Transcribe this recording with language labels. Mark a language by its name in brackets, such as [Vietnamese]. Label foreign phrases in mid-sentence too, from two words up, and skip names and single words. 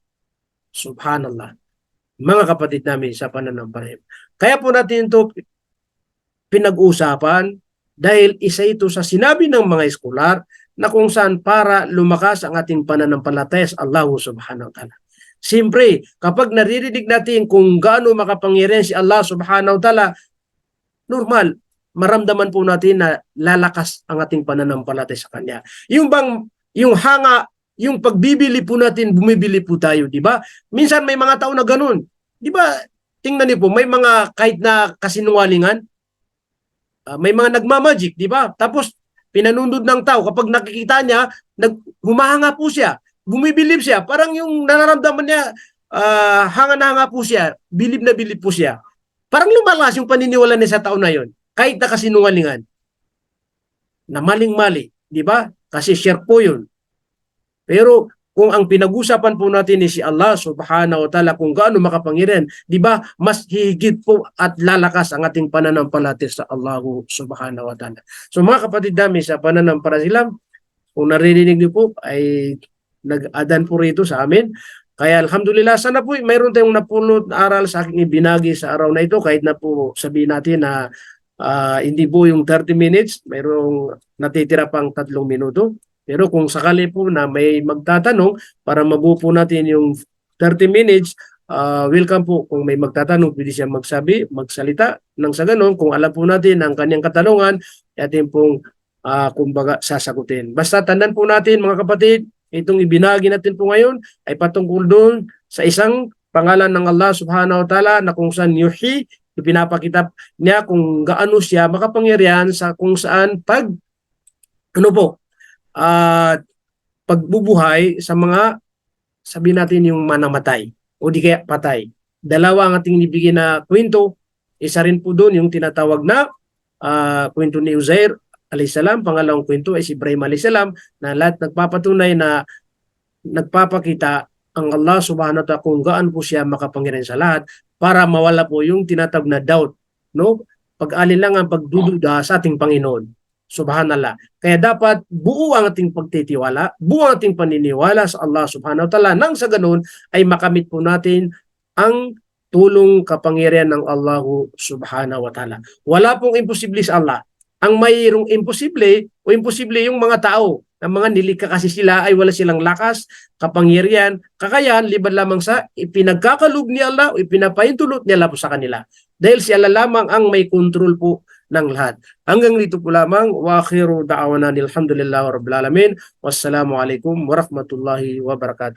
[Filipino] Subhanallah. Mga kapatid namin sa pananampalataya. Kaya po natin ito pinag-usapan dahil isa ito sa sinabi ng mga eskolar na kung saan para lumakas ang ating pananampalataya sa [Arabic] الله سبحانه وتعالى. [Filipino] Siyempre, kapag naririnig natin kung gaano makapangyarihan si [Arabic] الله سبحانه وتعالى, [Filipino] normal, maramdaman po natin na lalakas ang ating pananampalataya sa Kanya. Yung hanga, yung pagbibili po natin, bumibili po tayo, di ba? Minsan may mga tao na ganun. Di ba? Tingnan niyo po, may mga kahit na kasinungalingan, may mga nagmamagic, di ba? Tapos pinanunod ng tao, kapag nakikita niya, humahanga po siya, bumibilib siya, parang yung nararamdaman niya, hanga na hanga po siya, bilib na bilib po siya. Parang lumalas yung paniniwala niya sa tao na yon, kahit na kasinungalingan. Na maling-mali, di ba? Kasi share po yun. Pero kung ang pinag-usapan po natin ni si [Arabic] الله سبحانه وتعالى [Filipino] kung gaano makapangyarihan, di ba, mas higit po at lalakas ang ating pananampalataya sa [Arabic] الله سبحانه وتعالى. [Filipino] So mga kapatid namin sa pananampalataya, kung naririnig niyo po ay nag-adan po rito sa amin. Kaya alhamdulillah, sana po mayroon tayong napulot na aral sa aking ibinagi sa araw na ito, kahit na po sabihin natin na hindi po yung 30 minutes, mayroong natitira pang 3 minuto. Pero kung sakali po na may magtatanong para mabuo po natin yung 30 minutes, welcome po. Kung may magtatanong, pwede siya magsalita. Nang sa ganun, kung alam po natin ang kanyang katanungan, atin pong kumbaga sasagutin. Basta tandaan po natin mga kapatid, itong ibinahagi natin po ngayon ay patungkol doon sa isang pangalan ng [Arabic] الله سبحانه وتعالى [Filipino] na kung saan yuhi, ipinapakita niya kung gaano siya makapangyarihan sa kung saan ano po, pagbubuhay sa mga, sabi natin yung manamatay o di kaya patay. Dalawa ang ating ibigay na kwento. Isa rin po doon yung tinatawag na kwento ni Uzair alayhisalam. Pangalawang kwento ay si Ibrahim alayhisalam, na lahat nagpapatunay na nagpapakita ang [Arabic] الله سبحانه وتعالى [Filipino] kung gaano po siya makapangyarihan sa lahat, para mawala po yung tinatawag na doubt, no? Pag-alinlangan, pagdududa sa ating Panginoon. Subhanallah. Kaya dapat buo ang ating pagtitiwala, buo ang ating paniniwala sa [Arabic] الله سبحانه وتعالى, [Filipino] nang sa ganun ay makamit po natin ang tulong kapangyarihan ng [Arabic] الله سبحانه وتعالى. [Filipino] Wala pong imposible sa Allah. Ang mayroong imposible o imposible yung mga tao, ang mga nilikha kasi sila ay wala silang lakas, kapangyarihan, kakayahan, liban lamang sa ipinagkakaloob ni Allah o ipinapahintulot ni Allah po sa kanila. Dahil si Allah lamang ang may control po ng lahat. Hanggang dito po lamang. [Arabic] وآخر دعوانا الحمد لله رب العالمين والسلام عليكم ورحمة الله وبركاته.